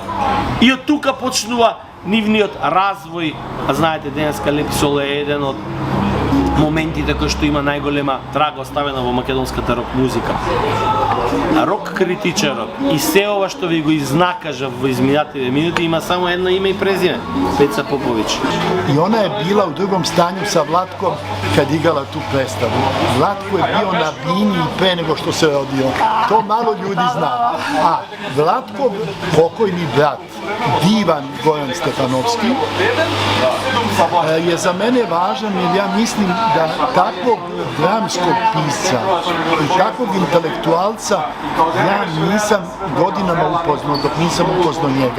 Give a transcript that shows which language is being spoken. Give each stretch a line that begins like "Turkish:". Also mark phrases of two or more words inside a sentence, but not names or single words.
Macedonian: И од тука почнува нивниот развој, а знаете денеска Лепи Сол е еден од моментите кои што има најголема трага оставена во македонската рок музика. Рок критичарот и се ова што ви го изнакажа во изминатите минути има само едно име и презиме, Пеца Попович.
Serbian: I ona je bila u drugom stanju sa Vlatkom kad igrala tu predstavu. Vlatko je bio na bini pre nego što se rodio. To malo ljudi zna. A Vlatkov pokojni brat, divan Goran Stefanovski, je za mene važan jer ja mislim da takvog dramskog pisca i takvog intelektualca ja nisam godinama upoznao dok nisam upoznao njega.